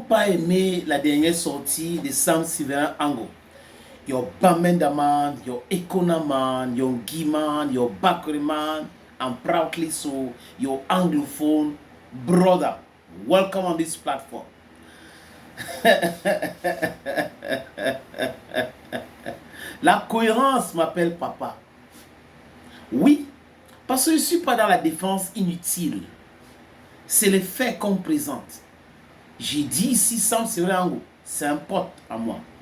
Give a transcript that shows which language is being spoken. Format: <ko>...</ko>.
<fr>aimé la dernière sortie de Sam Sylvain Ango?</fr> <en>Your Bamenda man, your Ekona man, your Giman, your Bakri man, and proudly so, your Anglophone brother. Welcome on this platform.</en> <fr>La cohérence m'appelle papa. Oui, parce que je ne suis pas dans la défense inutile. C'est les faits qu'on présente. J'ai dit ici, Sam Sylvain Ango, c'est un pote à moi.</fr>